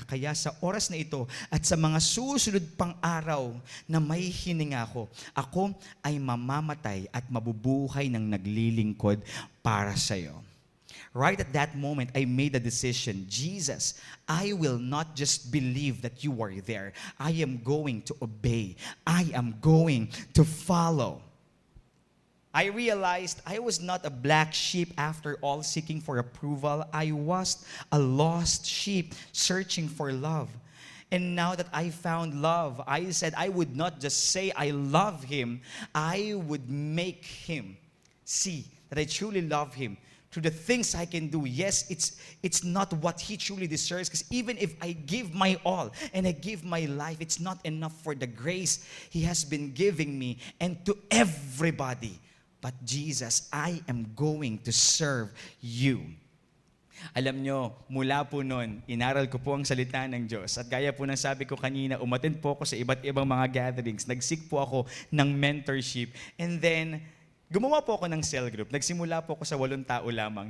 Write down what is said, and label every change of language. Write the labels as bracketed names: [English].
[Filipino] Kaya sa oras na ito at sa mga susunod pang araw na may hininga ako ay mamamatay at mabubuhay ng naglilingkod para sa iyo. [English] Right at that moment, I made a decision. Jesus, I will not just believe that you are there. I am going to obey. I am going to follow. I realized I was not a black sheep after all seeking for approval. I was a lost sheep searching for love. And now that I found love, I said I would not just say I love Him. I would make Him see that I truly love Him. Through the things I can do. Yes, it's not what He truly deserves, because even if I give my all and I give my life, it's not enough for the grace He has been giving me and to everybody. But Jesus, I am going to serve You. [Filipino] Alam nyo, mula po noon, inaral ko po ang salita ng Diyos. At gaya po ng sabi ko kanina, umattend po ako sa iba't ibang mga gatherings. Nag-seek po ako ng mentorship. And then, gumawa po ako ng cell group. Nagsimula po ako sa 8 tao lamang.